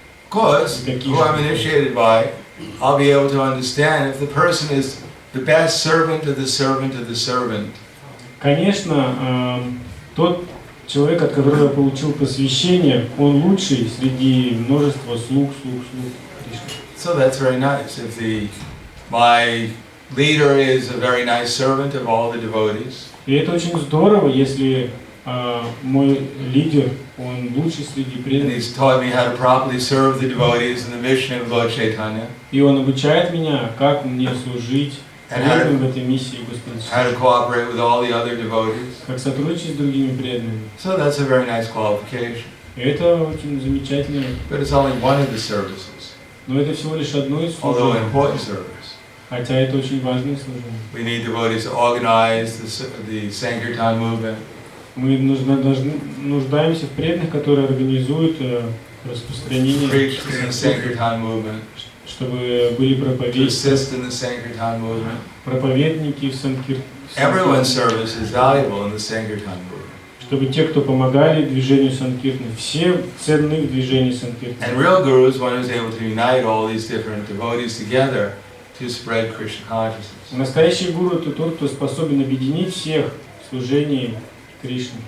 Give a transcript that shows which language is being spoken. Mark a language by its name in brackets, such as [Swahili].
[English] Because who I'm initiated by, I'll be able to understand if the person is the best servant of the servant of the servant. [Russian] Конечно, тот человек, от которого я получил посвящение, он лучший среди множества слуг Кришны. [English] So that's very nice. If my leader is a very nice servant of all the devotees. [Russian] И это очень здорово, если мой лидер, он лучший среди [English] And [Russian] преданных. [English] he's taught me how to properly serve the devotees in the mission of Lord Chaitanya. [Russian] И он обучает меня, как мне служить [English] And [Russian] преданным в этой миссии Господа. [English] how to cooperate with all the other devotees. [Russian] Как сотрудничать с другими преданными. [English] So that's a very nice qualification. [Russian] И это очень замечательно. [English] But it's only one of the services, [Russian] Но это всего лишь одно из [English] although an [Russian] служений. [English] important service. [Russian] Хотя это очень важное служение. [English] We need devotees to organize the Sankirtan movement. [Russian] Мы нуждаемся в преданных, которые организуют распространение, [English] Preach in the Sankirtan movement. [Russian] чтобы были [English] To [Russian] проповедники, [English] assist in the Sankirtan movement. [Russian] проповедники в [English] Everyone's service is valuable in the Sankirtan movement. [Russian] чтобы те, кто помогали движению Санкиртаны, все ценны в движении Санкиртаны. [English] And real guru is one who's able to unite all these different devotees together to spread Krishna consciousness. [Russian] Настоящий гуру — это тот, кто способен объединить всех в служении Кришне.